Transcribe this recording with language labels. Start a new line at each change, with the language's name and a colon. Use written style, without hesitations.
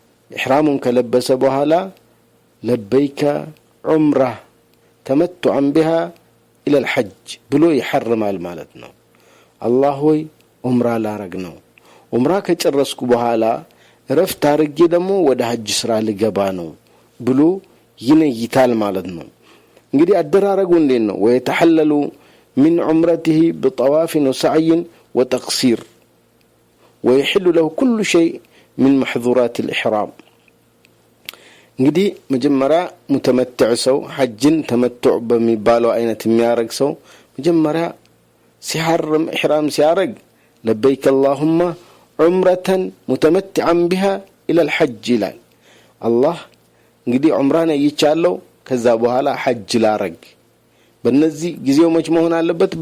Amharic: ኢህራሙን ከለበሰ በኋላ
Arabic: ለበይከ ዑምራ ተመትዑን بها الى الحج
Amharic: ብሎ ይحرማል ማለት ነው። አላህ ሆይ ዑምራ ላረግ ነው፣ ዑምራ ከጨረስኩ በኋላ ረፍት አርጌ ደግሞ ወደ ሐጅ ስራ ልገባ ነው ብሎ ይነይታል ማለት ነው። እንግዲህ አደራረጉ እንዴት ነው?
Arabic: ويتحلل من عمرته بطواف وسعي وتقصير ويحل له كل شيء من محظورات الإحرام.
Amharic: እንግዲህ መጀመሪያ ሙተመትዕ ሰው ሐጅን ተመትዑ በሚባለው አይነት የሚያረግ ሰው መጀመሪያ ሲሐርም ኢህራም ሲያረግ
Arabic: ለበይከ اللهم عمرة متمتعا بها الى الحج
Amharic: ይላል። አላህ እንግዲህ ዑምራን ይቻለው ከዛ በኋላ ሐጅ ላረግ። በእነዚህ ጊዜው መች መሆን አለበት?